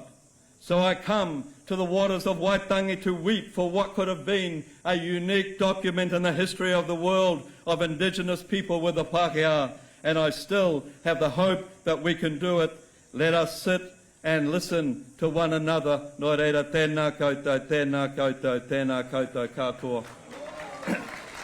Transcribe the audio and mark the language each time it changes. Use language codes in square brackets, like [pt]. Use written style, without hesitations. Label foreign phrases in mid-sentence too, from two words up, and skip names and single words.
[en] So I come to the waters of Waitangi to weep for what could have been a unique document in the history of the world of Indigenous people with the Pākehā, and I still have the hope that we can do it. Let us sit and listen to one another. [mi] Nō reira, tēnā koutou, tēnā koutou, tēnā koutou katoa."